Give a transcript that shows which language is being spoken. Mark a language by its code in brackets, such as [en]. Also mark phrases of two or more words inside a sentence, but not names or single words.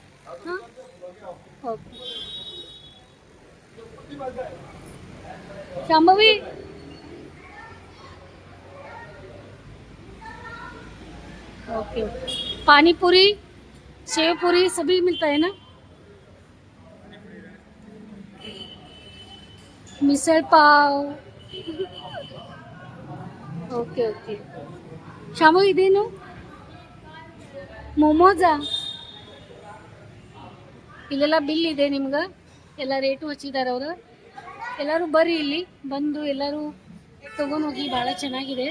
[hi] हाँ ओके. शांभवी ओके. पानी पूरी, सेव पूरी सभी मिलता है ना? मिसल पाव. [kn] ಓಕೆ ಓಕೆ. ಶಾಂಭವಿ ಇದೇನು? ಮೊಮೋಜಾ? ಇಲ್ಲೆಲ್ಲ ಬಿಲ್ ಇದೆ ನಿಮ್ಗೆ, ಎಲ್ಲ ರೇಟು ಹಚ್ಚಿದ್ದಾರೆ ಅವರು. ಎಲ್ಲರೂ ಬರ್ರಿ, ಇಲ್ಲಿ ಬಂದು ಎಲ್ಲರೂ ತಗೊಂಡೋಗಿ, ಭಾಳ ಚೆನ್ನಾಗಿದೆ.